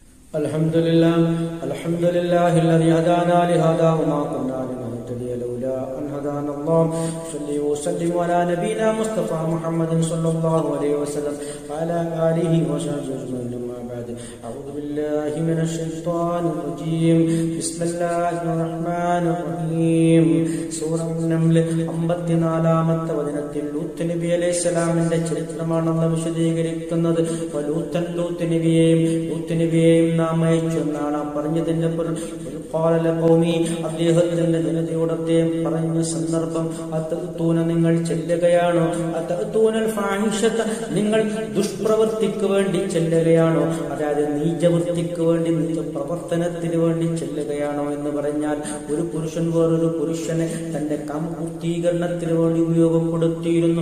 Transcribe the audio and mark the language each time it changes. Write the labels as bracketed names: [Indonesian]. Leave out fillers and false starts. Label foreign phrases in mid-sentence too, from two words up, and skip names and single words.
[Arabic] الحمد لله الذي هدانا لهذا وما كنا لنهتدي لولا أن هدانا الله. صلي وسلم على نبينا مصطفى محمد صلى الله عليه وسلم وعلى آله وصحبه أجمعين. أما بعد، أعوذ بالله من الشيطان الرجيم. بسم الله الرحمن الرحيم. [Malayalam] സൂറ നംൽ 54-ാമത്തെ വചനത്തിൽ ലൂത്ത് നബി അലൈഹിസ്സലാമിന്റെ ചരിത്രമാണ് നമ്മൾ വിശദീകരിക്കുന്നത്. ലൂത്ത് നബിയെയും നാം അയച്ചു എന്നാണ് പറഞ്ഞതിന്റെ അദ്ദേഹത്തിന്റെ ജനതയോട് അദ്ദേഹം പറഞ്ഞ സന്ദർഭം, അത്തൂന നിങ്ങൾ ചെല്ലുകയാണോ, [Arabic] أتأتون الفاحشة [Malayalam] നിങ്ങൾ ദുഷ്പ്രവൃത്തിക്ക് വേണ്ടി ചെല്ലുകയാണോ, അതായത് നീചവൃത്തിക്ക് വേണ്ടി പ്രവർത്തനത്തിന് വേണ്ടി ചെല്ലുകയാണോ എന്ന് പറഞ്ഞാൽ, ഒരു പുരുഷൻ വേറൊരു പുരുഷനെ തന്റെ കാമപൂർത്തീകരണത്തിന് വേണ്ടി ഉപയോഗപ്പെടുത്തിയിരുന്നു.